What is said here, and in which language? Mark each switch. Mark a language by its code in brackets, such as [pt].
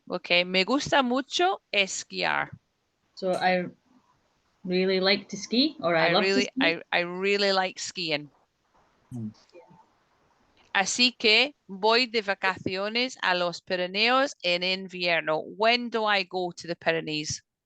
[es] Okay, me gusta mucho esquiar. [en] So I really like to ski, or I love to ski. I really like skiing. [es] Así que voy de vacaciones a los Pirineos en invierno. [en] When do I go to the Pyrenees?